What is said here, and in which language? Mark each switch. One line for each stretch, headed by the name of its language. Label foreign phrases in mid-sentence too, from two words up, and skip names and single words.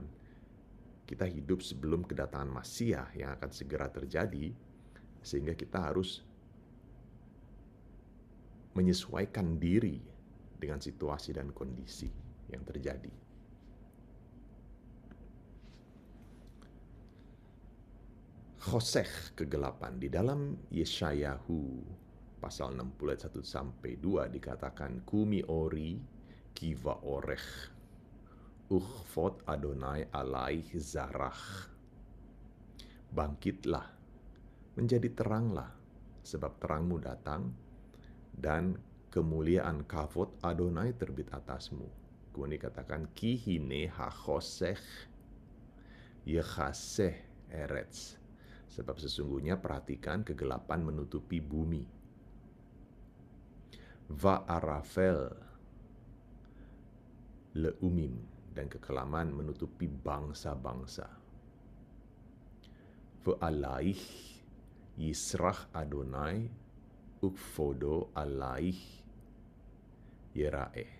Indonesian: Kita hidup sebelum kedatangan Masiah yang akan segera terjadi, sehingga kita harus menyesuaikan diri dengan situasi dan kondisi yang terjadi. Khoseh, kegelapan. Di dalam Yeshayahu pasal 60 ayat 1 sampai 2 dikatakan,
Hebrew: קומי אורי כי בא אורך וכבוד אדוני עלייך זרח.
Indonesian: Bangkitlah, menjadi teranglah, sebab terangmu datang, dan kemuliaan
Hebrew: כבוד אדוני
Indonesian: terbit atasmu. Kemudian dikatakan,
Hebrew: כי הנה החושך יכסה ארץ.
Indonesian: Sebab sesungguhnya perhatikan kegelapan menutupi bumi.
Hebrew: וערפל לאומים,
Indonesian: dan kekelaman menutupi bangsa-bangsa.
Hebrew: ועלייך יזרח אדוני וכבודו עלייך יראה.